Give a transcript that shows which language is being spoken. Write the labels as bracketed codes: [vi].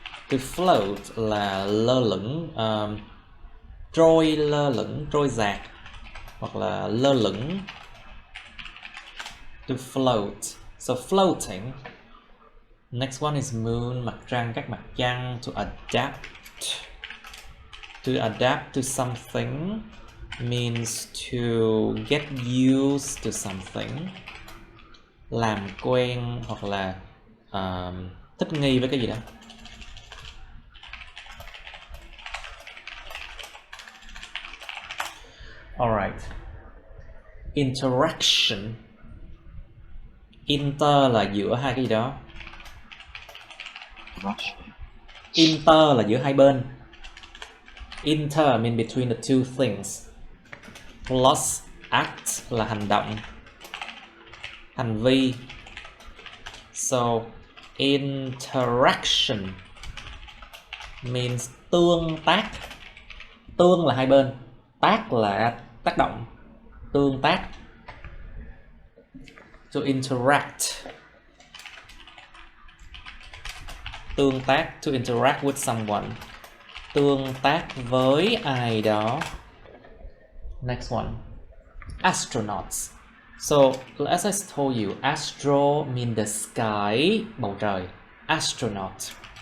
[vi] To float là lơ lửng, trôi dạt, hoặc là lơ lửng. [en] To float. So floating. Next one is moon, [vi] mặt trăng, các mặt trăng. [en] To adapt. To adapt to something means to get used to something. [vi] Làm quen hoặc là thích nghi với cái gì đó. Alright. Interaction. Inter là giữa hai cái gì đó. Inter là giữa hai bên. [en] Inter mean between the two things. [vi] Plus act là hành động, hành vi. [en] So interaction means [vi] tương tác. Tương là hai bên, tác là tác động, tương tác. [en] To interact, [vi] tương tác. [en] To interact with someone, [vi] tương tác với ai đó. [en] Next one, astronauts. So as I told you, astro mean the sky, [vi] bầu trời. [en] Astronaut.